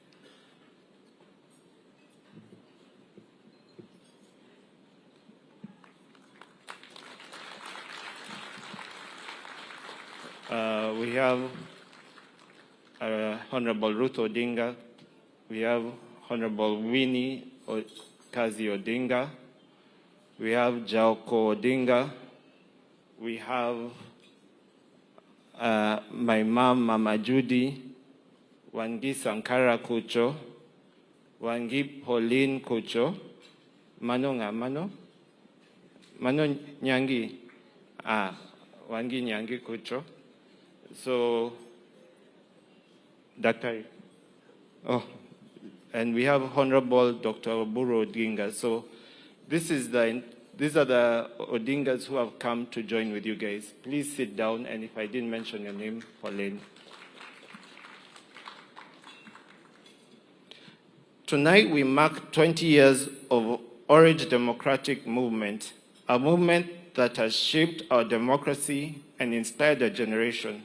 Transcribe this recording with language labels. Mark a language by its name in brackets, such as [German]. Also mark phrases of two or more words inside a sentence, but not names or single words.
[English] We have Honorable Ruth Odinga. We have Honorable Winnie Kazi Odinga. We have Jaoko Odinga. We have my mom, Mama Judy. Wangi Sankara Kucho, Wangi Pauline Kucho, Mano Nyangi, Wangi Nyangi Kucho. So, Dr. And we have Honorable Dr. Oburu Odinga. So, these are the Odingas who have come to join with you guys. Please sit down, and if I didn't mention your name, Pauline. Tonight we mark 20 years of Orange Democratic Movement, a movement that has shaped our democracy and inspired a generation.